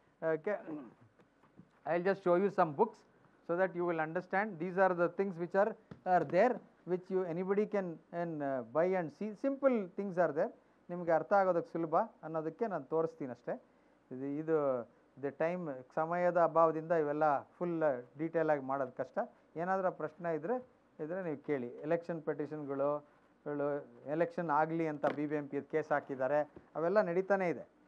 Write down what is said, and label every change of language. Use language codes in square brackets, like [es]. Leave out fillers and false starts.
[en] Okay, I will just show you some books so that you will understand. These are the things which are there, which anybody can buy and see. Simple things are there. [kn] ನಿಮಗೆ ಅರ್ಥ ಆಗೋದಕ್ಕೆ ಸುಲಭ ಅನ್ನೋದಕ್ಕೆ ನಾನು ತೋರಿಸ್ತೀನಿ ಅಷ್ಟೇ. ಇದು time ಸಮಯದ ಅಭಾವದಿಂದ ಇವೆಲ್ಲ ಫುಲ್ ಡೀಟೇಲ್ ಆಗಿ ಮಾಡೋದು ಕಷ್ಟ. ಏನಾದರೂ ಪ್ರಶ್ನೆ ಇದ್ದರೆ ನೀವು ಕೇಳಿ. ಎಲೆಕ್ಷನ್ ಪೆಟಿಷನ್ಗಳು, ಎಲೆಕ್ಷನ್ ಆಗಲಿ ಅಂತ BBMP ಕೇಸ್ ಹಾಕಿದ್ದಾರೆ, ಅವೆಲ್ಲ ನಡೀತಾನೆ ಇದೆ.